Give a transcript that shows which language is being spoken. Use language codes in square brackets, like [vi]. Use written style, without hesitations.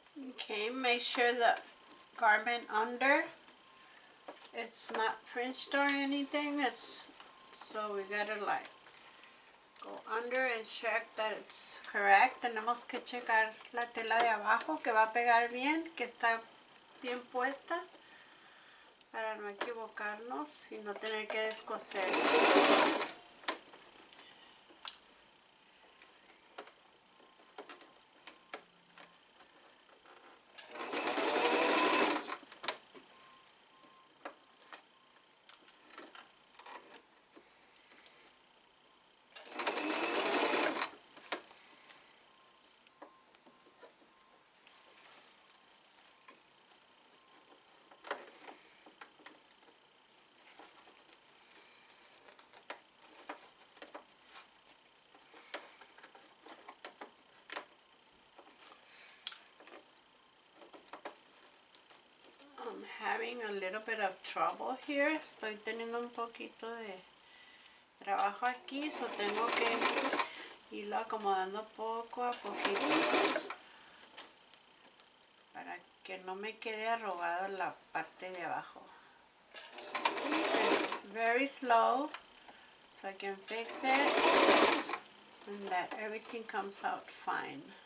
[en] Okay, make sure the garment under, it's not fringed or anything. So we gotta like go under and check that it's correct. [es] Tenemos que checar la tela de abajo que va a pegar bien, que está bien puesta, para no equivocarnos y no tener que descoser. [en] I'm having a little bit of trouble here. [es] Estoy teniendo un poquito de trabajo aquí, so tengo que irlo acomodando poco a poquito para que no me quede arrugado la parte de abajo. [en] It's very slow, so I can fix it and that everything comes out fine.